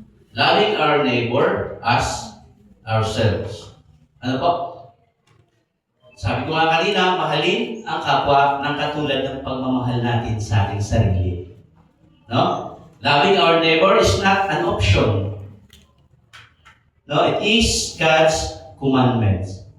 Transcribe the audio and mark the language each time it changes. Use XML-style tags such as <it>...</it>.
<en>Loving our neighbor as ourselves.</en> <tl>Ano po? Sabi ko nga kanina, mahalin ang kapwa ng katulad ng pagmamahal natin sa ating sarili. No?</tl> <en>Loving our neighbor is not an option. No, it is God's commandments.</en>